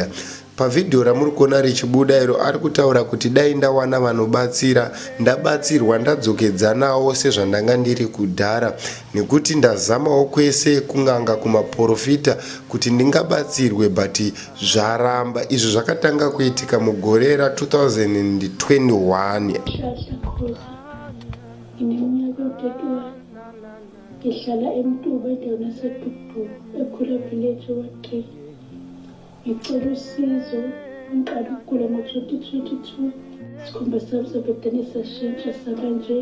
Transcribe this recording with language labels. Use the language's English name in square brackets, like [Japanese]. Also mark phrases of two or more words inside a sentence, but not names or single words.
[Shona] Pavhidhiyo ramuri kuona richibuda iro ari kutaura kuti dai ndawana vanobatsira, ndabatsirwa ndadzokedzanawo sezvandanga ndiri kudhara, nekuti ndazamawo kwese kunganga kumaprofita kuti ndingabatsirwe but zvaramba. Izvo zvakatanga kuitika mugore ra2021. [Zulu] Ngihlala eMtuba endaweni yaseDudu ekhula village wakhe. Ngicela usizo, ngiqala ukugula ngo-2022. Isikhumba sami sabedane sashintsha saba nje.